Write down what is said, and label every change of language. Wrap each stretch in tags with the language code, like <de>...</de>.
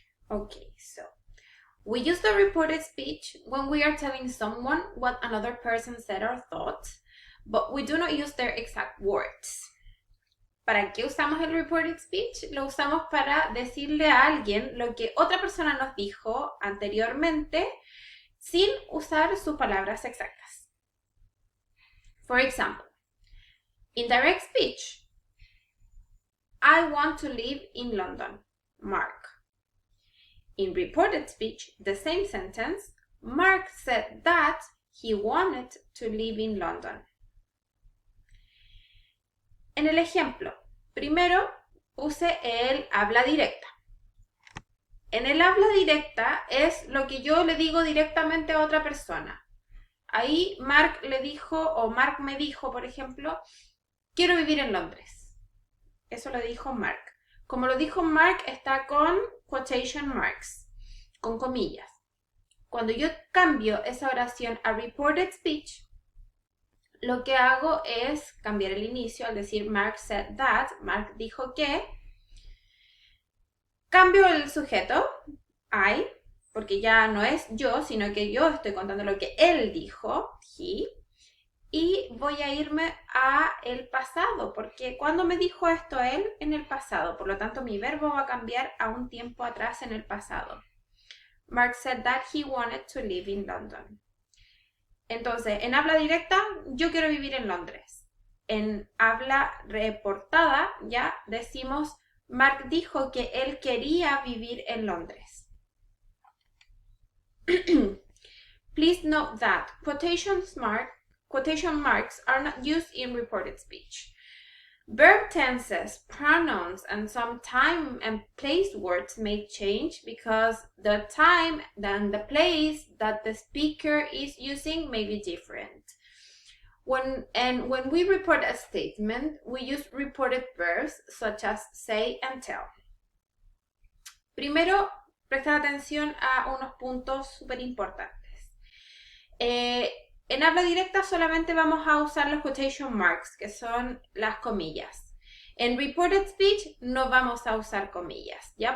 <en>Okay, so we use the reported speech when we are telling someone what another person said or thought, but we do not use their exact words.</en> <es>¿Para qué usamos el reported speech? Lo usamos para decirle a alguien lo que otra persona nos dijo anteriormente sin usar sus palabras exactas.</es> <en>For example, in direct speech, I want to live in London, Mark. In reported speech, the same sentence, Mark said that he wanted to live in London.</en> <es>En el ejemplo, primero puse el habla directa. En el habla directa es lo que yo le digo directamente a otra persona. Ahí Mark le dijo, o Mark me dijo, por ejemplo, quiero vivir en Londres. Eso lo dijo Mark. Como lo dijo Mark, está con quotation marks, con comillas. Cuando yo cambio esa oración a reported speech, lo que hago es cambiar el inicio al decir</es> <en>Mark said that,</en> <es>Mark dijo que. Cambio el sujeto, I, porque ya no es yo, sino que yo estoy contando lo que él dijo, he. Y voy a irme a el pasado, porque cuando me dijo esto él, en el pasado. Por lo tanto, mi verbo va a cambiar a un tiempo atrás en el pasado.</es> <en>Mark said that he wanted to live in London.</en> <es>Entonces, en habla directa, yo quiero vivir en Londres. En habla reportada, ya decimos, Mark dijo que él quería vivir en Londres.</es> <en>Please note that quotation marks are not used in reported speech. Verb tenses, pronouns, and some time and place words may change because the time and the place that the speaker is using may be different. When we report a statement, we use reported verbs such as say and tell.</en> <es>Primero, prestar atención a unos puntos súper importantes. En habla directa solamente vamos a usar los quotation marks, que son las comillas. En reported speech no vamos a usar comillas, ¿ya?</es>